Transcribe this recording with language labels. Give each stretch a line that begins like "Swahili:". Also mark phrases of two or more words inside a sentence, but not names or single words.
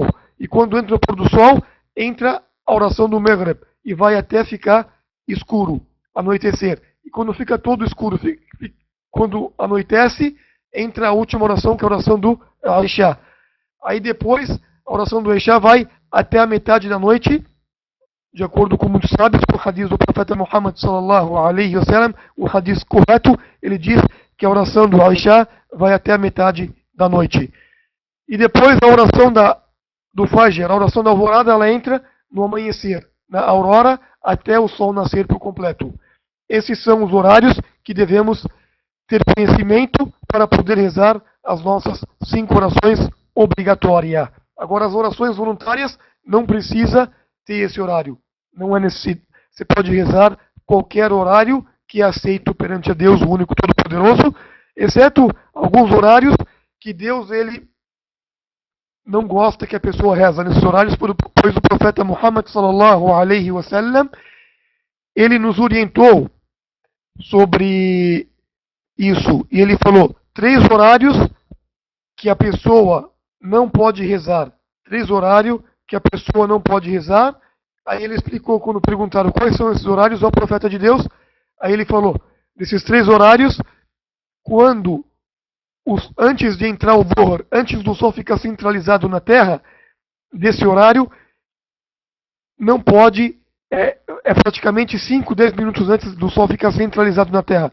Portuguese: E quando entra o pôr do sol, entra a oração do Maghrib e vai até ficar escuro, anoitecer. E quando fica todo escuro, quando anoitece, entra a última oração, que é a oração do Isha. Aí depois, a oração do Isha vai até a metade da noite, de acordo com muitos sábios, com o hadith do profeta Muhammad
Arabic: صلى الله عليه وسلم,
Portuguese: o hadith correto, ele diz que a oração do Isha vai até a metade da noite. E depois a oração do Fajr, a oração da alvorada, ela entra no amanhecer, na aurora, até o sol nascer por completo. Esses são os horários que devemos ter conhecimento para poder rezar as nossas 5 orações obrigatórias. Agora, as orações voluntárias não precisa ter esse horário. Não é necessário. Você pode rezar qualquer horário que é aceito perante a Deus, o único todo-poderoso, exceto alguns horários que Deus ele não gosta que a pessoa reza nesses horários, pois o profeta Muhammad
Arabic: صلى الله عليه وسلم
Portuguese: ele nos orientou sobre isso. E ele falou 3 horários que a pessoa não pode rezar. 3 horários que a pessoa não pode rezar. Aí ele explicou, quando perguntaram quais são esses horários ao profeta de Deus, aí ele falou, desses 3 horários, quando antes de entrar o Dhuhr, antes do sol ficar centralizado na terra, desse horário, não pode, é praticamente 5, 10 minutos antes do sol ficar centralizado na terra.